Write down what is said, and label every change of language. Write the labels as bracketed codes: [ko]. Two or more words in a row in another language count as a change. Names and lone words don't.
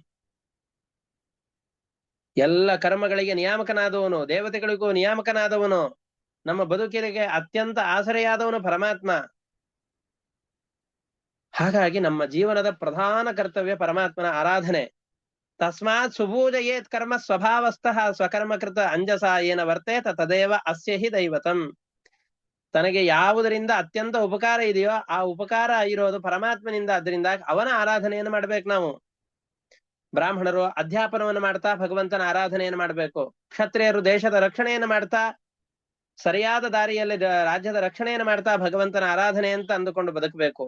[kn] ಎಲ್ಲ ಕರ್ಮಗಳಿಗೆ ನಿಯಾಮಕನಾದವನು, ದೇವತೆಗಳಿಗೂ ನಿಯಾಮಕನಾದವನು, ನಮ್ಮ ಬದುಕಿಗೆ ಅತ್ಯಂತ ಆಸರೆಯಾದವನು ಪರಮಾತ್ಮ. ಹಾಗಾಗಿ ನಮ್ಮ ಜೀವನದ ಪ್ರಧಾನ ಕರ್ತವ್ಯ ಪರಮಾತ್ಮನ ಆರಾಧನೆ. [sa] ತಸ್ಮಾತ್ ಸುಭೂಜಯೇತ್ ಕರ್ಮ ಸ್ವಭಾವಸ್ಥಃ ಸ್ವಕರ್ಮಕೃತ ಅಂಜಸ ಏನ ವರ್ತೇತ ತದೇವ ಅಸ್ಯ ಹಿ ದೈವತಂ. [kn] ತನಗೆ ಯಾವುದರಿಂದ ಅತ್ಯಂತ ಉಪಕಾರ ಇದೆಯೋ ಆ ಉಪಕಾರ ಇರೋದು ಪರಮಾತ್ಮನಿಂದ. ಅದರಿಂದ ಅವನ ಆರಾಧನೆಯನ್ನು ಮಾಡ್ಬೇಕು ನಾವು. ಬ್ರಾಹ್ಮಣರು ಅಧ್ಯಾಪನವನ್ನು ಮಾಡ್ತಾ ಭಗವಂತನ ಆರಾಧನೆಯನ್ನು ಮಾಡಬೇಕು. ಕ್ಷತ್ರಿಯರು ದೇಶದ ರಕ್ಷಣೆಯನ್ನು ಮಾಡ್ತಾ, ಸರಿಯಾದ ದಾರಿಯಲ್ಲಿ ರಾಜ್ಯದ ರಕ್ಷಣೆಯನ್ನು ಮಾಡ್ತಾ ಭಗವಂತನ ಆರಾಧನೆ ಅಂತ ಅಂದುಕೊಂಡು ಬದುಕಬೇಕು.